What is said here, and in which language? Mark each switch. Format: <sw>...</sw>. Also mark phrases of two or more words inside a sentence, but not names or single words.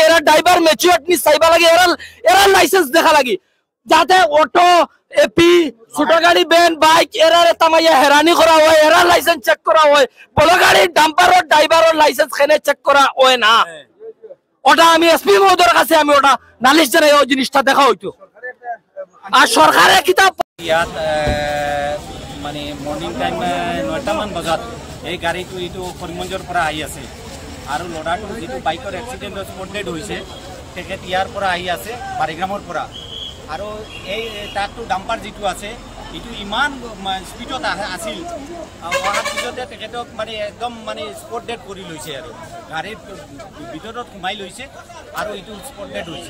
<bn>এরা</bn> <en>driver maturity</en> <bn>চাইবা লাগে, এরা লাইসেন্স দেখা লাগে, যাতে অটো, এপি, ছোট গাড়ি, ভ্যান, বাইক এরা তামাইয়া হেরানি করা হয়, এরা লাইসেন্স চেক করা হয়। বড় গাড়ি ডাম্পারের ড্রাইভারের লাইসেন্স খেনে চেক করা হয় না। ওটা আমি এসপি মহোদয়ের কাছে আমি ওটা নালিশ জানাই, ওই জিনিসটা দেখা হইতো। আর সরকারের কিতাব</bn> <as>ইয়াত মানে</as> <en>morning time</en> <as>9টামান বজাত এই গাড়ীটো এইটো করিমগঞ্জৰ পৰা আহি আছে, আৰু ল'ৰাটো যিটো বাইকৰ এক্সিডেণ্টত</as> <en>spot dead</en> <as>হৈছে তেখেত ইয়াৰ পৰা আহি আছে বাৰিগ্ৰামৰ পৰা, আৰু এই ট্ৰাকটো ডাম্পাৰ যিটো আছে এইটো ইমান স্পীডত আছিল, অহাৰ পিছতে তেখেতক মানে একদম মানে</as> <en>spot dead</en> <as>কৰি লৈছে, আৰু গাড়ীৰ ভিতৰত সোমাই লৈছে, আৰু এইটো</as> <en>spot dead</en> <as>হৈছে।</as>